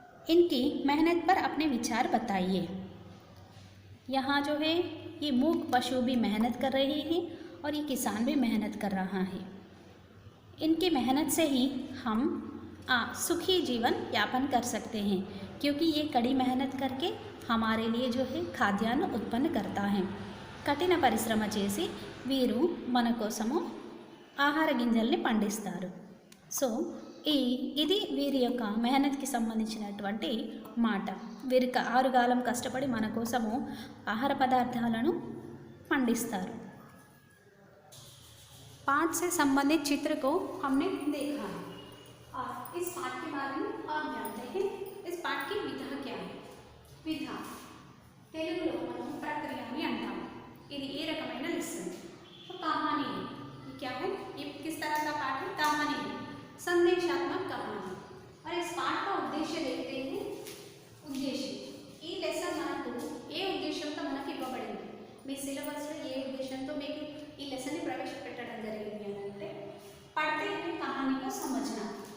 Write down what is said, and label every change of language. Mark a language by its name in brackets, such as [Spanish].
[Hindi] इनकी मेहनत पर अपने विचार बताइए। यहाँ जो है ये मूक पशु भी मेहनत कर रहे हैं और ये किसान भी मेहनत कर रहा है। इनकी मेहनत से ही हम सुखी जीवन यापन कर सकते हैं, क्योंकि ये कड़ी मेहनत करके हमारे लिए जो है खाद्यान्न उत्पन्न करता है। [Telugu] కఠిన పరిశ్రమ చేసి వీరు మన కోసము ఆహార గింజల్ని పండిస్తారు। సో ఇది వీరి యొక్క మెహనత్కి సంబంధించినటువంటి మాట। వీరి ఆరుగాలం కష్టపడి మన కోసము ఆహార పదార్థాలను పండిస్తారు। [Hindi] पाठ से संबंधित चित्र को हमने देखा है और इस पाठ के बारे में और जानते हैं। इस पाठ की विधा क्या है? [Telugu] विधा తెలుగులో మనం ప్రక్రియ అని అంటాం। ఇది ఏ రకమైన లెసన్? [Hindi] तो कहानी है। ये क्या है? ये किस तरह का पाठ है? कहानी है, संदेशात्मक कहानी। और इस पाठ का उद्देश्य देखते हैं। [Telugu] उद्देश्य ఈ లెసన్ మనకు ఏ ఉద్దేశంతో మనకి ఇవ్వబడింది? మీ సిలబస్లో ఏ ఉద్దేశంతో మీకు ఈ లెసన్ని ప్రవేశపెట్టడం జరిగింది అంటే [Hindi] पढ़ते हुए कहानी को समझना।